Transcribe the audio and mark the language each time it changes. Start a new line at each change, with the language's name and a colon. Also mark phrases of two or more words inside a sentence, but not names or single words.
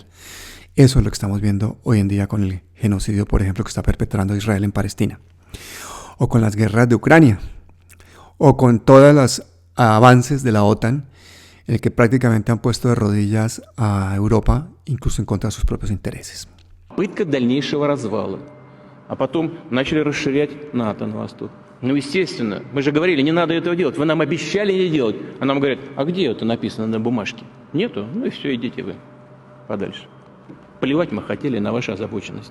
Spanish: Eso es lo que estamos viendo hoy en día con el genocidio, por ejemplo, que está perpetrando Israel en Palestina, o con las guerras de Ucrania, o con todos los avances de la OTAN, en el que prácticamente han puesto de rodillas a Europa, incluso en contra de sus propios intereses.
Russian: Попытка дальнейшего развала. А потом начали расширять НАТО на восток. Ну, естественно, мы же говорили, не надо этого делать. Вы нам обещали не делать. А нам говорят, а где это написано на бумажке? Нету? Ну и все, идите вы подальше. Плевать мы хотели на вашу озабоченность.